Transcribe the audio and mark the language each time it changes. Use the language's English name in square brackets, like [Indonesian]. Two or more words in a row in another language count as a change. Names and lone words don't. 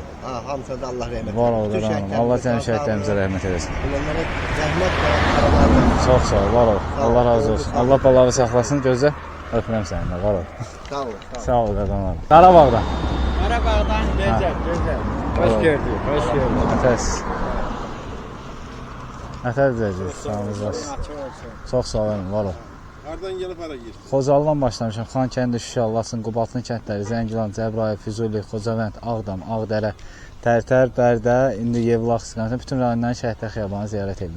[Azerbaijani] Ha, hamısına da Allah rəhmət. Var ol, qadınlarım. Allah sənin şəhidlərimizə rəhmət eləsin. Onlara rəhmət və Çox sağ ol, var ol. Allah razı olsun. Allah balağı saxlasın, gözlə. Öpürəm səninlə, var ol. sağ ol. Sağ ol, qadınlarım. Qarabağdan. Qarabağdan gözəl, gözəl. Hoş geldin. Hoş geldin. Nətərs. Nətər deyəcək, sağ olun. Çox sağ olun, var ol. Hardan gəlib hara gedir? Xocalıdan başlamışam. Xankəndi, Şuşa, Laçın, Qubadlı kəndləri, Zəngilan, Cəbrayıl, Füzuli, Xocavənd, Ağdam, Ağdərə, Tərtər, Bərdə, indi Yevlax istiqamətində bütün rayonların Şəhidlər Xiyabanı ziyarət edirəm.